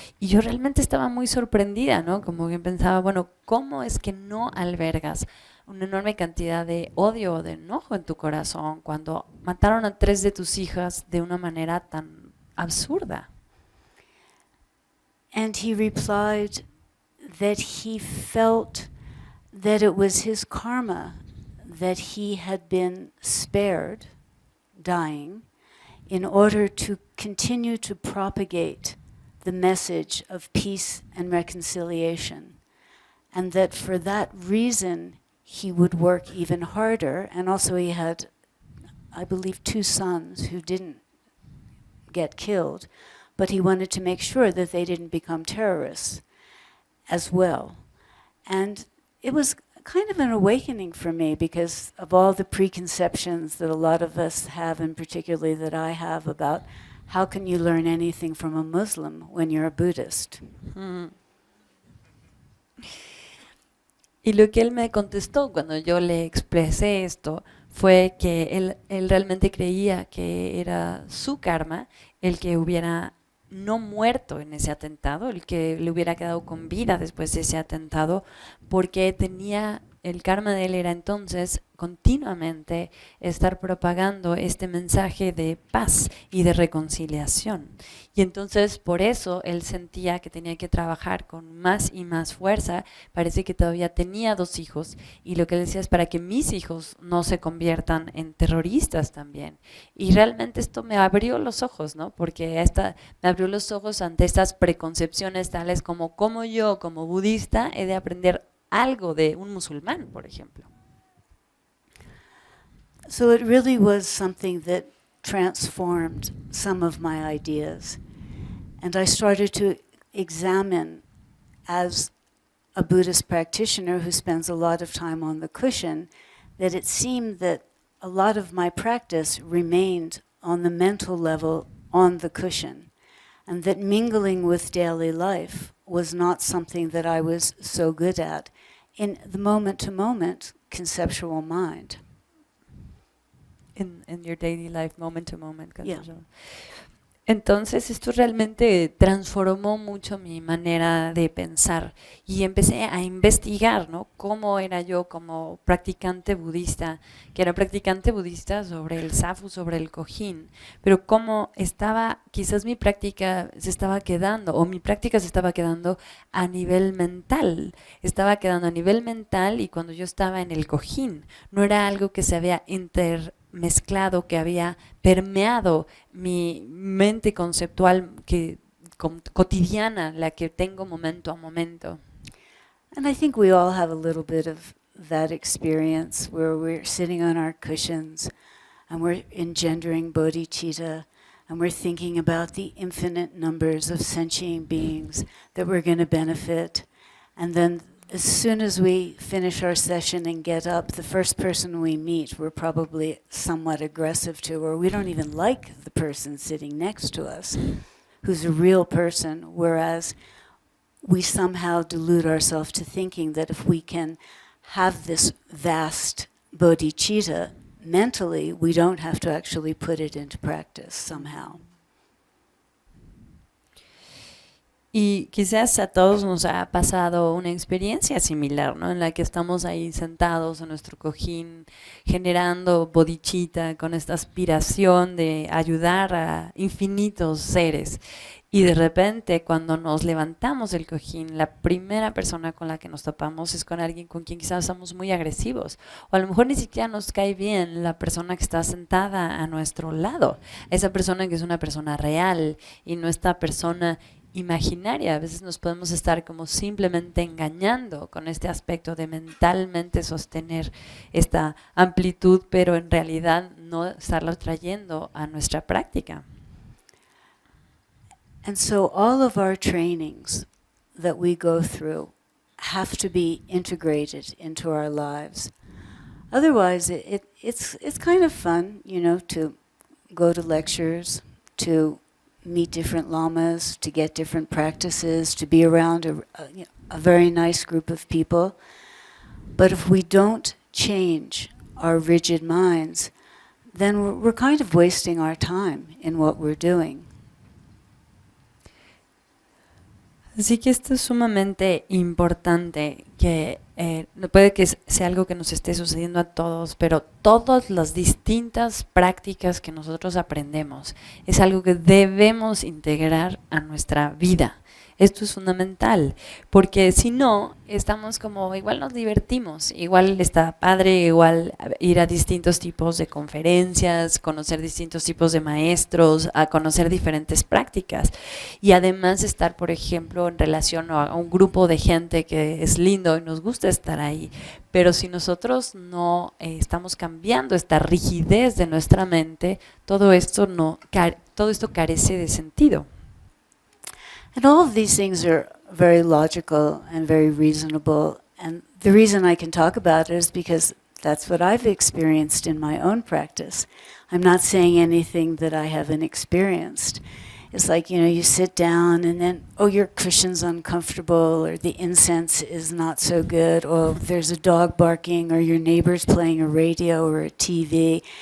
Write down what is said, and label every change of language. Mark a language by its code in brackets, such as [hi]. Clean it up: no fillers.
[es] Y yo realmente estaba muy sorprendida, ¿no? Como que pensaba, bueno, ¿cómo es que no albergas una enorme cantidad de odio o de enojo en tu corazón cuando mataron a 3 de tus hijas de una manera tan absurda? [en] And he replied that he felt that it was his karma that he had been spared dying in order to continue to propagate the message of peace and reconciliation, and that for that reason he would work even harder. And also he had, I believe, 2 sons who didn't get killed, but he wanted to make sure that they didn't become terrorists as well. And it was kind of an awakening for me because of all the preconceptions that a lot of us have, and particularly that I have, about how can you learn anything from a Muslim when you're a Buddhist? Mm. [es] Y lo que él me contestó cuando yo le expresé esto fue que él realmente creía que era su karma el que hubiera no muerto en ese atentado, el que le hubiera quedado con vida después de ese atentado, porque el karma de él era entonces continuamente estar propagando este mensaje de paz y de reconciliación. Y entonces por eso él sentía que tenía que trabajar con más y más fuerza. Parece que todavía tenía 2 hijos y lo que él decía es para que mis hijos no se conviertan en terroristas también. Y realmente esto me abrió los ojos, ¿no? Porque me abrió los ojos ante estas preconcepciones tales como cómo yo como budista he de aprender algo de un musulmán, por ejemplo. [en] So it really was something that transformed some of my ideas. And I started to examine, as a Buddhist practitioner who spends a lot of time on the cushion, that it seemed that a lot of my practice remained on the mental level on the cushion, and that mingling with daily life was not something that I was so good at in the moment-to-moment conceptual mind. In your daily life, moment to moment. Yeah. [es] Entonces esto realmente transformó mucho mi manera de pensar y empecé a investigar, ¿no? Cómo era yo como practicante budista, que era practicante budista sobre el zafu, sobre el cojín, pero cómo estaba, quizás mi práctica se estaba quedando, o mi práctica se estaba quedando a nivel mental, estaba quedando a nivel mental y cuando yo estaba en el cojín, no era algo que se había mezclado, que había permeado mi mente conceptual cotidiana, la que tengo momento a momento. [en] And I think we all have a little bit of that experience where we're sitting on our cushions and we're engendering bodhicitta and we're thinking about the infinite numbers of sentient beings that we're going to benefit. And then as soon as we finish our session and get up, the first person we meet we're probably somewhat aggressive to, or we don't even like the person sitting next to us, who's a real person, whereas we somehow delude ourselves to thinking that if we can have this vast bodhicitta mentally, we don't have to actually put it into practice somehow. [es] Y quizás a todos nos ha pasado una experiencia similar, ¿no? En la que estamos ahí sentados en nuestro cojín, generando bodhicitta, con esta aspiración de ayudar a infinitos seres. Y de repente, cuando nos levantamos del cojín, la primera persona con la que nos topamos es con alguien con quien quizás somos muy agresivos. O a lo mejor ni siquiera nos cae bien la persona que está sentada a nuestro lado. Esa persona que es una persona real y no esta persona imaginaria. A veces nos podemos estar como simplemente engañando con este aspecto de mentalmente sostener esta amplitud, pero en realidad no estarlo trayendo a nuestra práctica. [en] And so all of our trainings that we go through have to be integrated into our lives. Otherwise, it's kind of fun, you know, to go to lectures, to meet different lamas, to get different practices, to be around a very nice group of people. But if we don't change our rigid minds, then we're kind of wasting our time in what we're doing. [es] Así que esto es sumamente importante, que no puede que sea algo que nos esté sucediendo a todos, pero todas las distintas prácticas que nosotros aprendemos es algo que debemos integrar a nuestra vida. Esto es fundamental, porque si no, estamos como, igual nos divertimos, igual está padre, igual ir a distintos tipos de conferencias, conocer distintos tipos de maestros, a conocer diferentes prácticas y además estar, por ejemplo, en relación a un grupo de gente que es lindo y nos gusta estar ahí. Pero si nosotros no estamos cambiando esta rigidez de nuestra mente, todo esto carece de sentido. [en] And all of these things are very logical and very reasonable. And the reason I can talk about it is because that's what I've experienced in my own practice. I'm not saying anything that I haven't experienced. It's like, you know, you sit down and then, oh, your cushion's uncomfortable, or the incense is not so good, or there's a dog barking, or your neighbor's playing a radio or a TV.